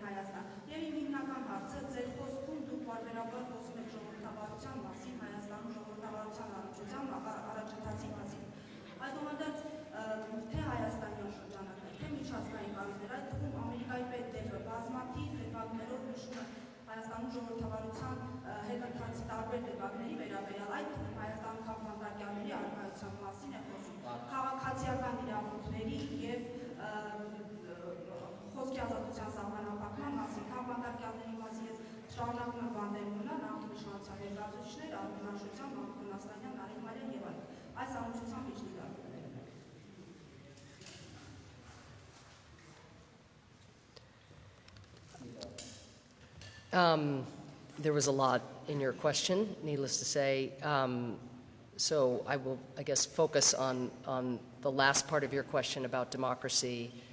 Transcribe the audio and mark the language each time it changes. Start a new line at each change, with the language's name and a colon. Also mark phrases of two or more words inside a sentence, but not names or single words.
Armenian: Հայաստան։ Եվ իմ հիմնական հարցը ձեր խոսքում դուք բարբերաբար խոսում եք ժողովրդավարության մասին, Հայաստանում ժողովրդավարության առաջընթացի մասին։ Այդուհանդերձ թե հայաստանյան շրջանակներ, թե միջազգային կառույցներ, այդ թվում Ամերիկայի պետդեպը բազմաթիվ դեպքերով նշում է Հայաստանում ժողովրդավարության հետընթացի տարբեր դեպքերի վերաբերյալ, այդ թվում Հայաստանում քաղաքականների առկայության մասին է խոսում, քաղաքացիական իրավունքների եւ խոսքի ազատության սահմանափակման մասին, քաղաքականների մասին ես շարունակում եմ բանդերում մնալ նախկին իշխանության ներկայացուցիչներ, Արմենաշության, Մամուլի, Նարինմարյան եւ այլն։ Այս առնչությամբ ինչ դիտարկում եք։
English: There was a lot in your question, needless to say. So I will, I guess, focus on the last part of your question about democracy.